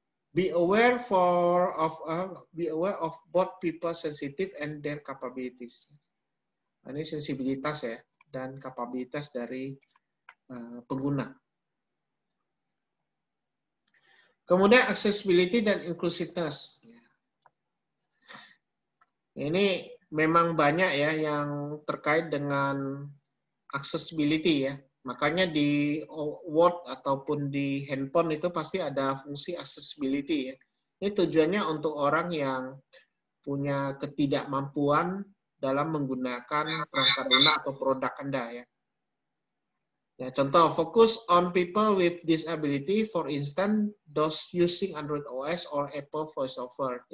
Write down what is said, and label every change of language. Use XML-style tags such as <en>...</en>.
<en>Be aware of both people sensitive and their capabilities.</en> <id>Nah, ini sensibilitas ya dan kapabilitas dari pengguna. Kemudian accessibility dan inclusiveness. Ini memang banyak ya yang terkait dengan accessibility ya. Makanya di Word ataupun di handphone itu pasti ada fungsi accessibility ya. Ini tujuannya untuk orang yang punya ketidakmampuan dalam menggunakan perangkat lunak atau produk Anda ya.</id> <en>Ya, contoh, focus on people with disability, for instance, those using Android OS or Apple VoiceOver.</en>